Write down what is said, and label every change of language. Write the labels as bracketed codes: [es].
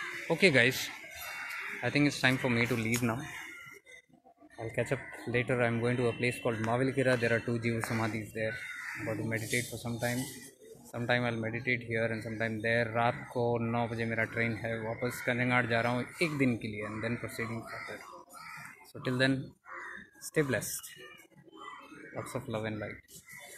[en] Okay guys, I think it's time for me to leave now. I'll catch up later. I'm going to a place called Mavelikira. There are 2 Jiva Samadhis there. I'm going to meditate for some time. Sometime I'll meditate here and sometime there. [hi] रात को 9 बजे मेरा train है, वापस कन्यागढ़ जा रहा हूँ एक दिन के लिए, [en] and then proceeding further. So till then, stay blessed. Lots of love and light.